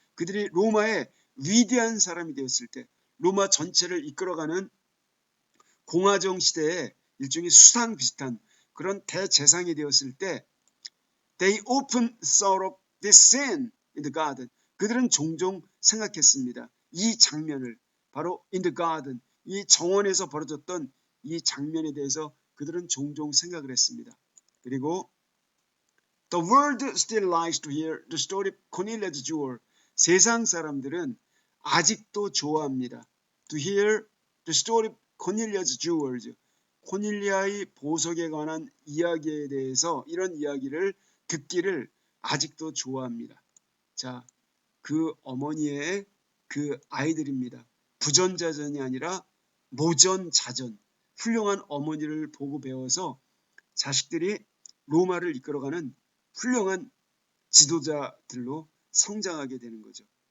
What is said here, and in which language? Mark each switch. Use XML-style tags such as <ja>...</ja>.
<ko>그들이 로마의 위대한 사람이 되었을 때, 로마 전체를 이끌어가는 공화정 시대의 일종의 수상 비슷한 그런 대재상이 되었을 때</ko> <en>they often thought of this scene in the garden.</en> <ko>그들은 종종 생각했습니다. 이 장면을 바로</ko> <en>in the garden,</en> <ko>이 정원에서 벌어졌던 이 장면에 대해서 그들은 종종 생각을 했습니다. 그리고</ko> <en>the world still likes to hear the story of Cornelius Jewel.</en> <ko>세상 사람들은 아직도 좋아합니다.</ko> <en>To hear the story of Cornelius Jewels.</en> <ko>코닐리아의 보석에 관한 이야기에 대해서 이런 이야기를 듣기를 아직도 좋아합니다. 자, 그 어머니의 그 아이들입니다. 부전자전이 아니라 모전자전. 훌륭한 어머니를 보고 배워서 자식들이 로마를 이끌어가는 훌륭한 지도자들로 성장하게 되는 거죠.</ko>